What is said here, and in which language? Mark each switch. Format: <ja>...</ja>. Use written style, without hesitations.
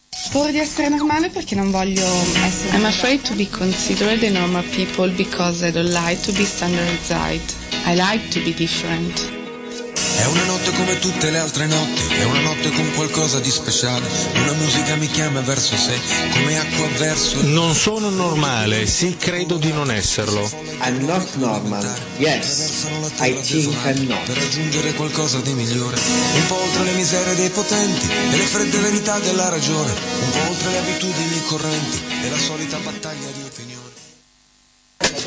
<it>Paura di essere normale perché non voglio essere...</it> <en>I'm afraid to be considered a normal people because I don't like to be standardized. I like to be different.</en> <it>È una notte come tutte le altre notti, è una notte con qualcosa di speciale. Una musica mi chiama verso sé, come acqua verso... Non sono normale, sì, credo di non esserlo.</it> <en>I'm not normal, yes, I think I'm not.</en> <it>Per raggiungere qualcosa di migliore. Un po' oltre le miserie dei potenti e le fredde verità della ragione. Un po' oltre le abitudini correnti e la solita battaglia di opinione.</it>